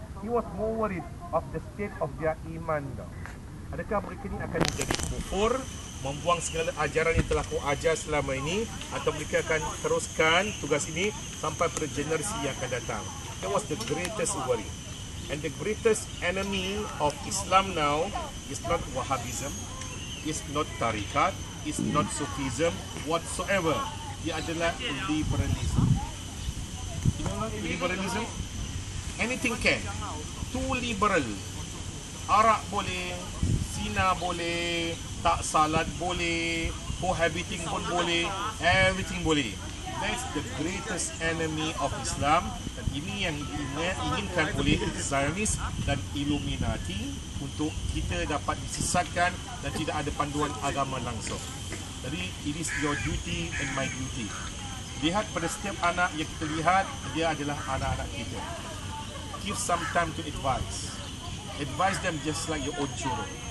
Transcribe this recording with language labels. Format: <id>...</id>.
<en>He was more worried of the state of their iman.</en> <ms>Adakah mereka ni akan menjadi kufur, membuang segala ajaran yang telah kau ajar selama ini, atau mereka akan teruskan tugas ini sampai pada generasi yang akan datang?</ms> <en>That was the greatest worry. And the greatest enemy of Islam now is not Wahhabism, is not Tariqat, is not Sufism whatsoever.</en> <ms>Dia adalah</ms> <en>liberalism. You know liberalism? Anything can. Too liberal.</en> <ms>Arak boleh, zina boleh, tak salat boleh, cohabiting pun boleh, everything boleh.</ms> <en>That's the greatest enemy of Islam.</en> <ms>Dan ini yang diinginkan oleh Zionis dan Illuminati untuk kita dapat disesatkan dan tidak ada panduan agama langsung.</ms> <en>Jadi, it is your duty and my duty.</en> <ms>Lihat pada setiap anak yang kita lihat, dia adalah anak-anak kita.</ms> <en>Give some time to advise. Advise them just like your own children.</en>